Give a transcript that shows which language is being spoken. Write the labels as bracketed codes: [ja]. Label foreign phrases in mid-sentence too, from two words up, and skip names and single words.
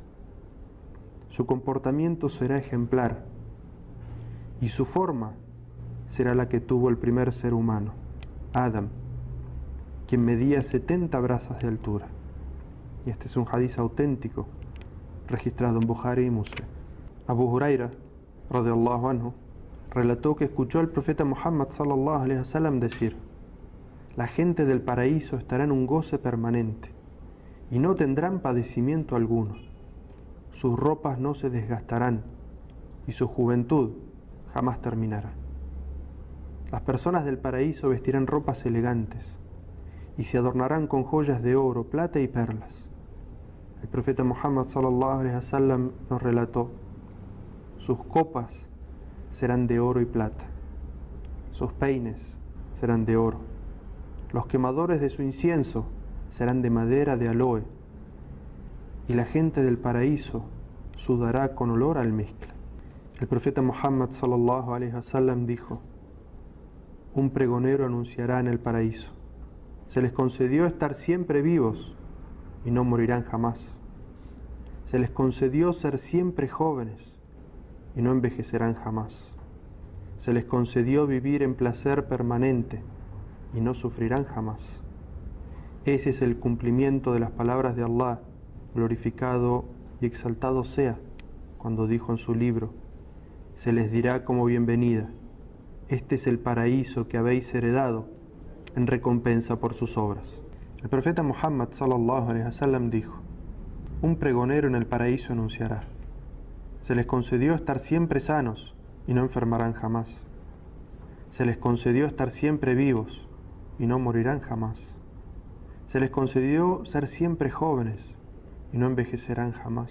[es] Su comportamiento será ejemplar y su forma será la que tuvo el primer ser humano, Adam, quien medía 70 brazas de altura. Y este es un hadiz auténtico, registrado en Bukhari y Muslim. Abu Huraira, [ar] رضي الله عنه, [es] relató que escuchó al profeta Muhammad [ar] صلى الله عليه وسلم [es] decir: la gente del paraíso estará en un goce permanente y no tendrán padecimiento alguno. Sus ropas no se desgastarán y su juventud jamás terminará. Las personas del paraíso vestirán ropas elegantes y se adornarán con joyas de oro, plata y perlas. El profeta Muhammad [ar] صلى الله عليه وسلم [es] nos relató: sus copas serán de oro y plata, sus peines serán de oro, los quemadores de su incienso serán de madera de aloe, y la gente del paraíso sudará con olor a almizcle. El profeta Muhammad [ar] صلى الله عليه وسلم [es] dijo: un pregonero anunciará en el paraíso: se les concedió estar siempre vivos y no morirán jamás. Se les concedió ser siempre jóvenes y no envejecerán jamás. Se les concedió vivir en placer permanente y no sufrirán jamás. Ese es el cumplimiento de las palabras de Allah, glorificado y exaltado sea, cuando dijo en su libro: se les dirá como bienvenida: este es el paraíso que habéis heredado en recompensa por sus obras. El profeta Muhammad [ar] صلى الله عليه وسلم [es] dijo: un pregonero en el paraíso anunciará: se les concedió estar siempre sanos y no enfermarán jamás. Se les concedió estar siempre vivos y no morirán jamás. Se les concedió ser siempre jóvenes y no envejecerán jamás.